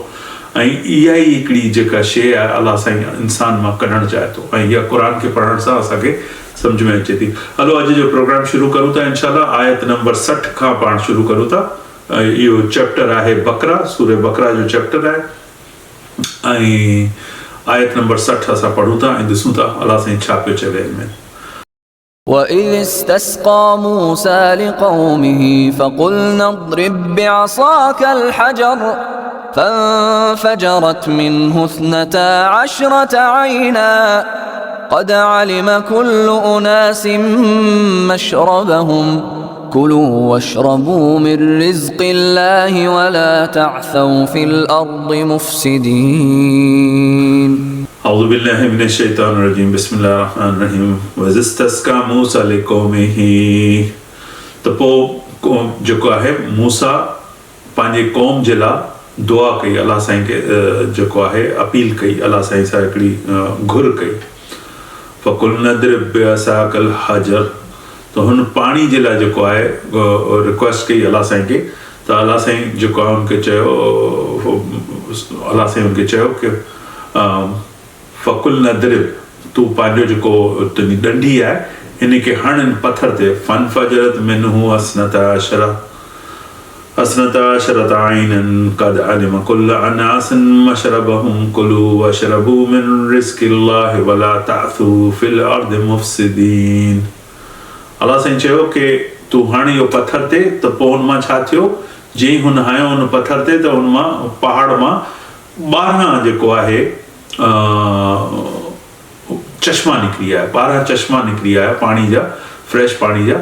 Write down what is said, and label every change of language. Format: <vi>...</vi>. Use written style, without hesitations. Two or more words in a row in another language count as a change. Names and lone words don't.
<sd>ऐं इहा ई हिकिड़ी जेका शइ आहे अलाह साईं इंसान मां कढणु चाहे थो, ऐं इहा क़ुरान खे पढ़ण सां असांखे सम्झ में अचे थी। हलो अॼु जो प्रोग्राम शुरू करूं था इंशाअल्लाह। आयत नंबर 60 खां पाण शुरू करूं था। इहो चैप्टर आहे बकरा, सूरे बकरा जो चैप्टर आहे, ऐं आयत नंबर 60 असां पढ़ूं था ऐं ॾिसूं था अलाह साईं छा पियो चवे हिन में।</sd> <ar>وَإِذِ اسْتَسْقَى مُوسَى لِقَوْمِهِ فَقُلْنَا اضْرِبْ بِعَصَاكَ الْحَجَرَ فَانفَجَرَتْ مِنْهُ 12 عَيْنًا قد علم كل أناس مشربهم كلوا واشربوا من رزق الله ولا تعثوا في الأرض مفسدين. أعوذ بالله من الشيطان الرجيم. بسم الله الرحمن الرحيم. وإذ استسقى موسى لقومه.</ar> <sd>त पोइ जेको आहे मूसा पंहिंजे क़ौम जे लाइ दुआ कई, अलाह साईं खे जेको आहे अपील कई, अलाह साईं सां हिकिड़ी घुर कई।</sd> <ar>فقلنا اضرب بعصاك الحجر,</ar> <sd>त हुन पाणी जे लाइ जेको आहे रिक्वेस्ट कई अलाह साईं खे। त अलाह साईं जेको आहे हुनखे चयो, अलाह साईं हुनखे चयो कि</sd> <ar>فقلنا اضرب,</ar> <sd>तूं पंहिंजो जेको तुंहिंजी डंडी आहे हिन खे हण पथर ते।</sd> <ar>فانفجرت منه اثنتا عشرة عينا قد علم كل أناس مشربهم كلوا واشربوا من رزق الله ولا تعثوا في الأرض مفسدين.</ar> <sd>अलाह साईं चयो कि तूं हण इहो पथर ते। त पोइ हुन मां छा थियो, जीअं हुन हयो हुन पथर ते, त हुन मां पहाड़ मां 12 जेको आहे चश्मा निकिरी आया, 12 चश्मा निकिरी आया पाणी जा, फ्रेश पाणी जा।</sd>